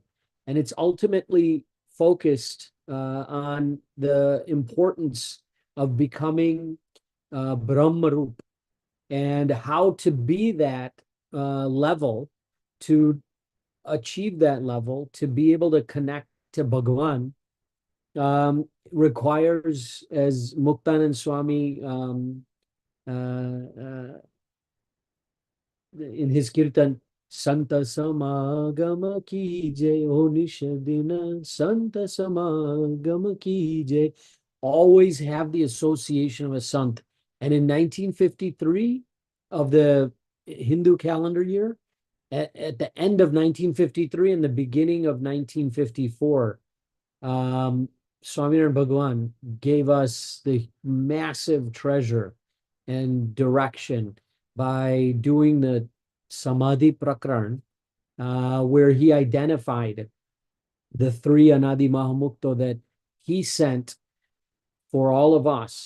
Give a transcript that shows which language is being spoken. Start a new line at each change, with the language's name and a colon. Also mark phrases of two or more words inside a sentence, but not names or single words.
English: And it's ultimately focused on the importance of becoming Brahmarup and how to be that level, to achieve that level, to be able to connect to Bhagavan, requires, as Muktanand Swami in his kirtan,
Gujarati: સંત સમાગમ કી જય, ઓ નિશદિન, સંત સમાગમ કી જય,
English: always have the association of a sant. And in 1953 of the Hindu calendar year, at the end of 1953 and the beginning of 1954, Swaminarayan Bhagwan gave us the massive treasure and direction by doing the Samadhi Prakran, where he identified the three Anadi Mahamukto that he sent for all of us.